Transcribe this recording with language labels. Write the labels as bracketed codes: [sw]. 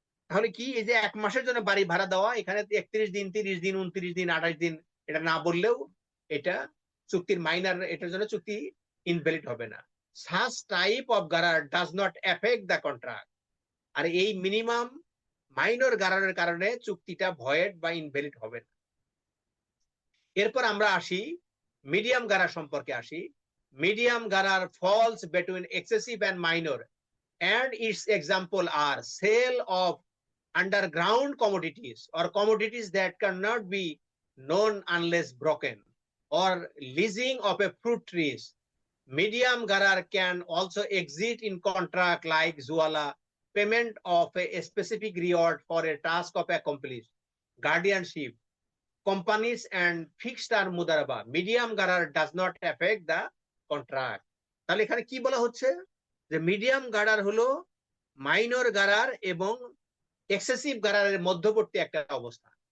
[bn] তাহলে কি এই যে 1 মাসের জন্য বাড়ি ভাড়া দেওয়া, এখানে 31 দিন, 30 দিন, 29 দিন, 28 দিন এটা না বললেও এটা চুক্তির মাইনার, এটার জন্য চুক্তি ইনভ্যালিড হবে না। [en] such type of গারার does not affect the contract। [bn] আর এই মিনিমাম মাইনর গারারের কারণে চুক্তিটা ভয়েড বা ইনভ্যালিড হবে না। এরপর আমরা আসি মিডিয়াম গারার সম্পর্কে আসি। [en] Medium গারার falls between excessive and minor, and its example are sale of underground commodities or commodities that cannot be known unless broken, or leasing of a fruit trees. Medium garar can also exist in contract like Zuala, payment of a specific reward for a task of accomplished, guardianship, companies and fixed term mudaraba. Medium garar does not affect the contract। [bn] তাহলে এখানে কি বলা হচ্ছে যে medium গারার হলো minor গারার এবং excessive গারারের মধ্যবর্তী একটা অবস্থা।